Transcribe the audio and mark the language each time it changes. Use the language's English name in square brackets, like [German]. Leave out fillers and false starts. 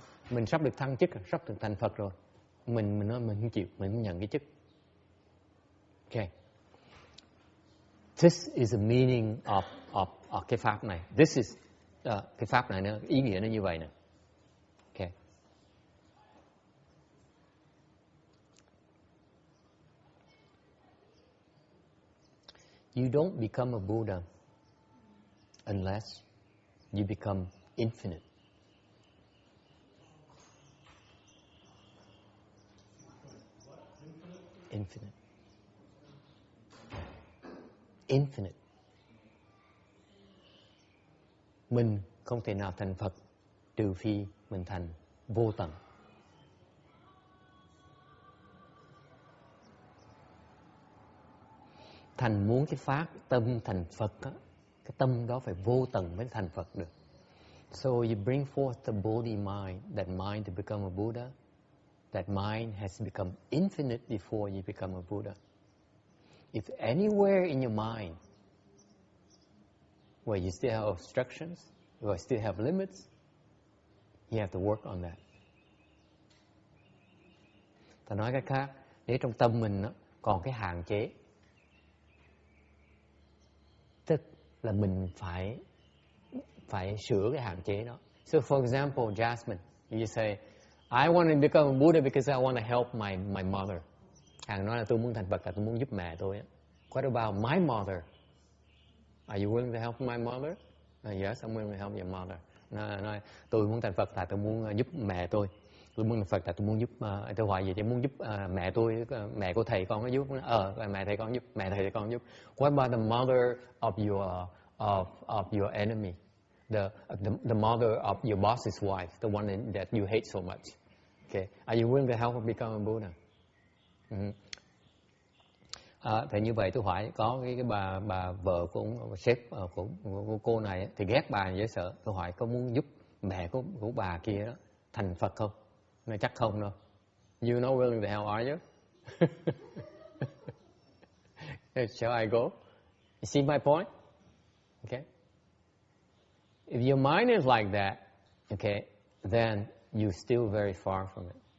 [Vietnamese] Mình sắp được thăng chức, sắp được thành Phật rồi. Mình nói mình không chịu, mình không nhận cái chức. [English] Okay. This is the meaning of [Vietnamese] cái pháp này. [English] This is [Vietnamese] Cái pháp này nó ý nghĩa nó như vậy nè. [English] Okay. You don't become a Buddha unless you become infinite. Infinite. Infinite. [Vietnamese] Mình không thể nào thành Phật trừ phi mình thành vô tận. Thành muốn cái pháp tâm thành Phật á, cái tâm đó phải vô tận mới thành Phật được. [English] So you bring forth the Bodhi mind, that mind to become a Buddha. That mind has become infinite before you become a Buddha. If anywhere in your mind where you still have obstructions, where you still have limits, you have to work on that. [Vietnamese] Ta nói cách khác, nếu trong tâm mình còn cái hạn chế, tức là mình phải sửa cái hạn chế đó. [English] So for example, Jasmine, you say, I want to become a Buddha because I want to help my mother. [Vietnamese] Hàng nói là tôi muốn thành Phật là tôi muốn giúp mẹ tôi. [English] What about my mother? Are you willing to help my mother? Yes, I'm willing to help your mother. [Vietnamese] Nói, tôi muốn thành Phật là tôi muốn giúp mẹ tôi. Tôi muốn thành Phật là tôi muốn giúp, tôi hỏi gì, tôi muốn giúp mẹ tôi, mẹ của thầy con nó giúp. Mẹ thầy con giúp, mẹ thầy con giúp. [English] What about the mother of your enemy? The mother of your boss's wife, the one that you hate so much. Okay. Are you willing to help her become a Buddha? [Vietnamese] Thì như vậy tôi hỏi có cái bà vợ của sếp của cô này thì ghét bà dễ sợ. Tôi hỏi có muốn giúp mẹ của bà kia đó thành Phật không? Nói chắc không đâu. [English] You not willing to help, are you? Shall I go? You see my point? Okay. If your mind is like that, okay, then you're still very far from it.